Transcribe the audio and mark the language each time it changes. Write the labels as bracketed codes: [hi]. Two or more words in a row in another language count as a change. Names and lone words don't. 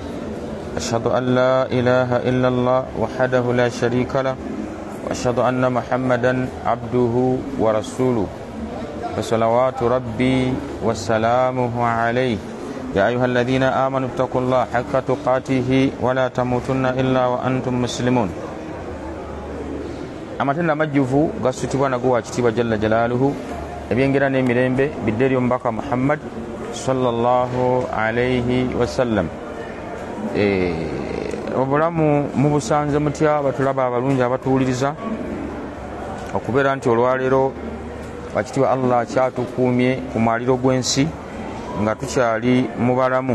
[ar] أشهد أن لا إله إلا الله وحده لا شريك له وأشهد أن محمدا عبده ورسوله فصلوات ربي وسلامه عليه. يا أيها الذين آمنوا اتقوا الله حق تقاته ولا تموتن إلا وأنتم مسلمون. [lg] amatenda majjuvu gasutibwa nago wa kitiibwa [ar] جل جلاله [lg] ebyengera n'emirembe bidderi omubaka Muhammad [ar] صلى الله عليه وسلم. [lg] Obulamu mubusanze mutya batulaba abalungi abatuwuliriza okubeera nti olwaleero bakitiibwa Allah kyatukuumye ku mwaliro gw'ensi nga tukyali mubalamu.